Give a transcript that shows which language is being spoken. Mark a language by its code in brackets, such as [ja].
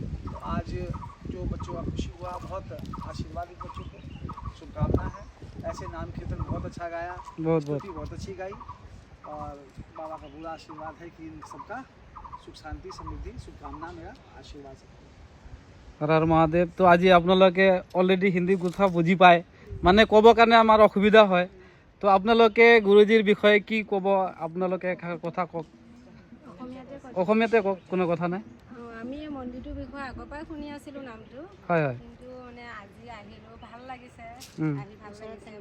[hi] तो आज जो बच्चों का खुशी हुआ, बहुत आशीर्वाद इन बच्चों को, शुभकामना है। ऐसे नाम कीर्तन बहुत अच्छा गाया, स्तुति बहुत अच्छी गाई, और बाबा का पूरा आशीर्वाद है कि इन सबका सुख शांति समृद्धि, शुभकामना मेरा आशीर्वाद है। हर हर महादेव। [as] तो আজি আপোনালোকে অলৰেডি হিন্দী কথা বুজি পায়, মানে ক'ব কাৰণে আমাৰ অসুবিধা হয়, তো আপোনালোকে গুৰুজীৰ বিষয়ে কি ক'ব? আপোনালোকে কথা কওক, অসমীয়াতে কওক, কোনো কথা নাই। আমি এই মন্দিৰটোৰ বিষয়ে আগৰ পৰাই শুনি আছিলোঁ নামটো, হয় হয়, কিন্তু মানে আজি আহিলোঁ, ভাল লাগিছে, আহি ভাল লাগিছে।